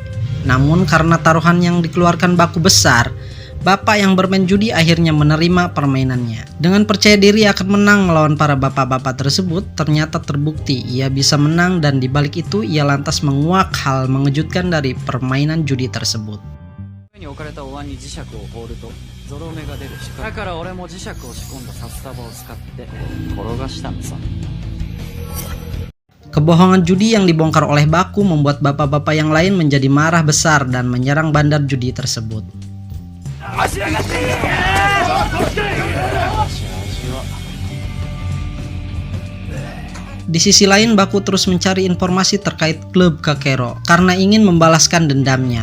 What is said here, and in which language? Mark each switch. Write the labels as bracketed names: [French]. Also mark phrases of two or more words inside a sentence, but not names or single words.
[Indonesian] Namun karena taruhan yang dikeluarkan Baku besar, bapak yang bermain judi akhirnya menerima permainannya. Dengan percaya diri akan menang melawan para bapak-bapak tersebut, ternyata terbukti ia bisa menang, dan dibalik itu ia lantas menguak hal mengejutkan dari permainan judi tersebut. [Japanese] に置かれたお椀に磁石を放るとゾロ目が出る仕掛けだから俺も磁石を仕込んだ札束を使って転がしたのさ。 [Indonesian] Kebohongan judi yang dibongkar oleh Baku membuat bapak-bapak yang lain menjadi marah besar dan menyerang bandar judi tersebut. Di sisi lain, Baku terus mencari informasi terkait klub Kakero karena ingin membalaskan dendamnya.